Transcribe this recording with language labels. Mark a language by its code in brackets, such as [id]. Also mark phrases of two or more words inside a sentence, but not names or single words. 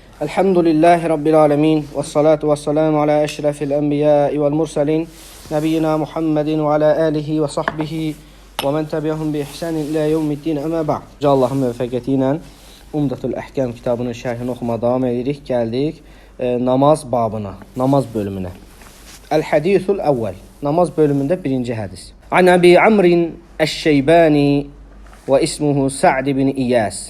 [ar] الحمد لله رب العالمين. والصلاة والسلام على أشرف الأنبياء والمرسلين. نبينا محمد وعلى آله وصحبه ومن تبعهم بإحسان إلى يوم الدين أما بعد. [az] Allah'ın müvəffəqiyyəti ilə Umdatul Əhkam kitabının şərhini oxumaya davam edirik. Gəldik namaz babına, namaz bölümünə. [ar] الحديث الأول. [az] Namaz bölümündə birinci hədis. [ar] عن أبي عمرو الشيباني واسمه سعد بن إياس.